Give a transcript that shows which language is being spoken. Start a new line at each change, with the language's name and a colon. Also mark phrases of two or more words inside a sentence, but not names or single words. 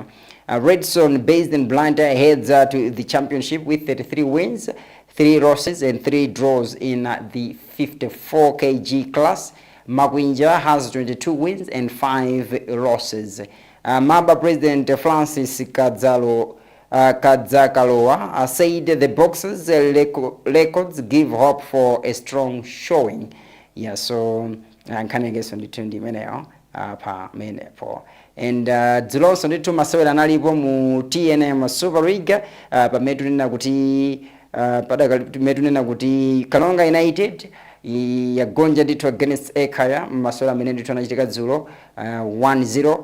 English: Redson, based in Blantyre, heads to the championship with 33 wins, 3 losses, and 3 draws in the 54 kg class. Makwinja has 22 wins and 5 losses. MABA President Francis Kadzakaloa said the boxers' records give hope for a strong showing.
Nyanja: Yeah, so nkhani yakeso ndithu ndi imeneyo pa menepo. and dzulonso ndithu masewera analipo mu TNM Super League pamene tunena kuti tunena kuti Kalonga United yagonja ndithu against Ekaya masewera amene ndithu anachitika dzulo 1-0.